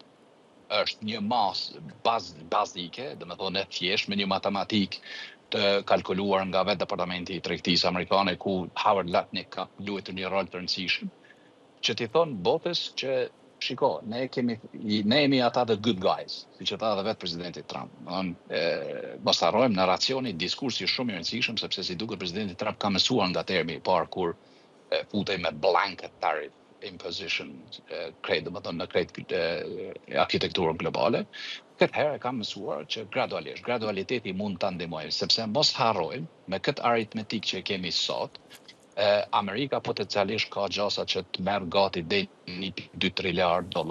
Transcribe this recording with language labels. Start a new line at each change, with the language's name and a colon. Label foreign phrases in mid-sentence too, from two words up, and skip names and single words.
Albanian: Është një masë bazike, dhe me thonë e thjesht, me një matematik të kalkuluar nga vetë Departamenti i Tregtisë Amerikane, ku Howard Lutnick ka luajtur një rol të rëndësishëm, që t'i thonë botës që, shiko, ne jemi ata
English: the good guys,
Albanian: si që tha dhe vetë presidenti Trump. Mos harrojmë narracioni, diskursi shumë i rëndësishëm, sepse si duket presidenti Trump ka mësuar nga termi i parë kur futej me
English: blanket tariff imposition
Albanian: në krejt arkitekturën globale. Këtë herë kam mësuar që gradualiteti mund të ndihmojë, sepse mos harrojmë me këtë aritmetik që kemi sot, Amerika potencialisht ka gjasa që të merë gati dhe $1.2 triliard